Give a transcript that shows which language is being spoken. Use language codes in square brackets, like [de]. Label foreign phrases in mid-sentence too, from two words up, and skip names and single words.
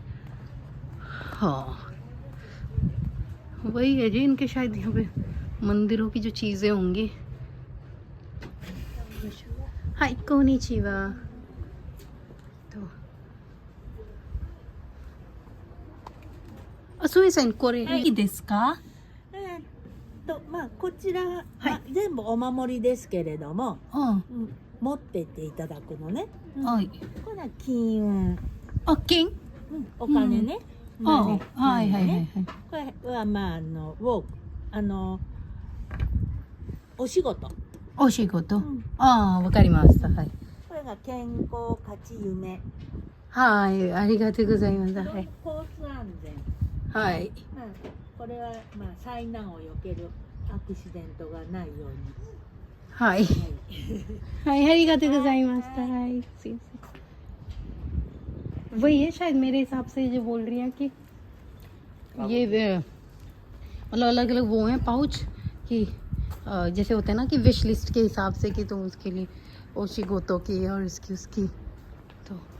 [hi] हाँ वही है जी, इनके शायद यहाँ पे मंदिरों की जो चीज़ें होंगी। हाय कोनिचिवा। [ja] तो असुए さんこれいいですか？まあこちら、全部お守りですけれども、持ってっていただくのね。はい。これは金運。あ、金？お金ね。はいはいはいはい。これはまあお仕事。お仕事？ああ、わかりました。はい。これが健康勝ち夢。はい、ありがとうございます。はい。コース安全。はい。これはまあ災難を避けるアクシデントがないように。はい。はい、ありがとうございました。はい。 [hi] すいません。वही है शायद मेरे हिसाब से जो बोल रही है कि ये मतलब अलग अलग वो हैं पाउच कि जैसे होते हैं ना कि [en] wish list [hi] के हिसाब से कि तुम उसके लिए ओशिगोतो की और इसकी उसकी। तो